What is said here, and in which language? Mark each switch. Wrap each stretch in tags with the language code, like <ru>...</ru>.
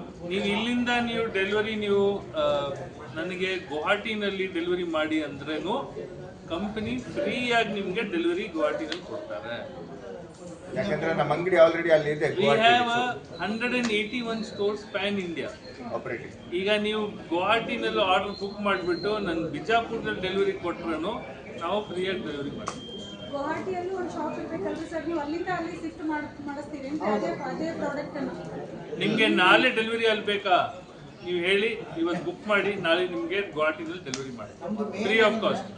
<kn>ನೀವು ಇಲ್ಲಿಂದ ನೀವು ಡೆಲಿವರಿ ನೀವು ನನಗೆ ಗುವಾಹಟಿನಲ್ಲಿ ಡೆಲಿವರಿ ಮಾಡಿ ಅಂದ್ರೂ ಕಂಪನಿ ಫ್ರೀಯಾಗಿ ನಿಮಗೆ ಡೆಲಿವರಿ ಗುವಾಹಟಿನಲ್ಲಿ ಕೊಡ್ತಾರೆ. ಯಾಕಂದ್ರೆ ನಮ್ಮ ಅಂಗಡಿ ಆಲ್ರೆಡಿ ಅಲ್ಲಿ ಇದೆ.</kn> <en>We have 181 stores pan India.</en> <kn>Operating. ಈಗ ನೀವು ಗುವಾಹಟಿನಲ್ಲಿ ಆರ್ಡರ್ ಬುಕ್ ಮಾಡಿಬಿಟ್ಟು ನನ್ನ ಬಿಜಾಪುರದಲ್ಲಿ ಡೆಲಿವರಿ ಕೊಟ್ಟರು ನಾವು ಫ್ರೀಯಾಗಿ ಡೆಲಿವರಿ ಮಾಡ್ತೀವಿ. ಗುವಾಹಟಿಯಲ್ಲೂ ಒಂದು ಶಾಪ್ ಇರಬೇಕಲ್ರಿ ಸರ್, ನೀವು ಅಲ್ಲಿಂದ ಅಲ್ಲಿ ಶಿಫ್ಟ್ ಮಾಡಿಸ್ತೀವಿ ಅಂತ ಅದೇ ಪ್ರಾಡಕ್ಟ್ ಅನ್ನು ನಿಮಗೆ ನಾಳೆ ಡೆಲಿವರಿ ಅಲ್ಲಿ ಬೇಕಾ ನೀವು ಹೇಳಿ, ಇವತ್ತು ಬುಕ್ ಮಾಡಿ, ನಾಳೆ ನಿಮಗೆ ಗುವಾಹಟಿನಲ್ಲಿ ಡೆಲಿವರಿ ಮಾಡಿ</kn> <en>Free of cost.</en>